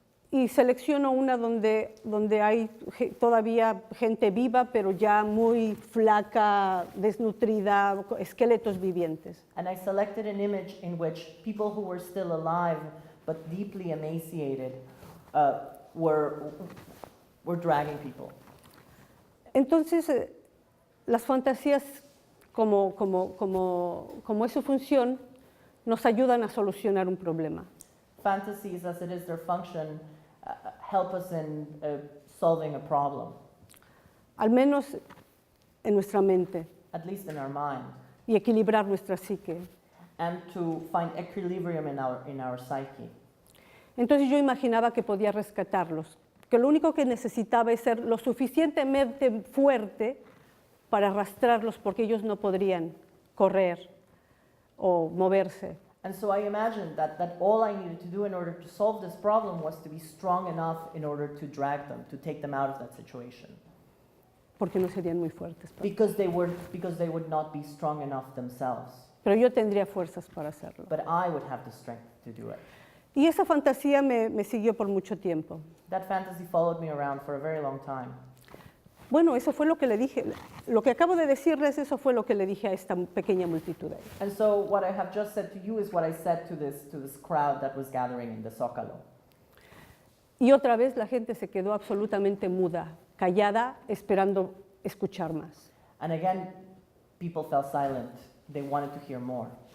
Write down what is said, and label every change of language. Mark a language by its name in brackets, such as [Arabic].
[Spanish] Y selecciono una donde hay todavía gente viva, pero ya muy flaca, desnutrida, esqueletos vivientes. [English] And I selected an image in which people who were still alive but deeply emaciated were dragging people. [Spanish] Entonces las fantasías, como es su función, nos ayudan a solucionar un problema. [English] Fantasies, as it is their function, help us in solving a problem, [Spanish] Al menos en nuestra mente, [English] at least in our mind, [Spanish] y equilibrar nuestra psique. [English] and to find equilibrium in our psyche. [Spanish] Entonces yo imaginaba que podía rescatarlos, que lo único que necesitaba es ser lo suficientemente fuerte para arrastrarlos porque ellos no podrían correr o moverse. [English] And so I imagined that all I needed to do in order to solve this problem was to be strong enough in order to drag them, to take them out of that situation. [Spanish] Porque no serían muy fuertes. [English] Because they would not be strong enough themselves. [Spanish] Pero yo tendría fuerzas para hacerlo. [English] But I would have the strength to do it. [Spanish] Y esa fantasía me siguió por mucho tiempo. [English] That fantasy followed me around for a very long time. [Spanish] Bueno, eso fue lo que le dije. Lo que acabo de decirles, eso fue lo que le dije a esta pequeña multitud ahí. [English] And so what I have just said to you is what I said to this crowd that was gathering in the Zócalo. [Spanish] Y otra vez la gente se quedó absolutamente muda, callada, esperando escuchar más. [English] And again, people fell silent. They wanted to hear more.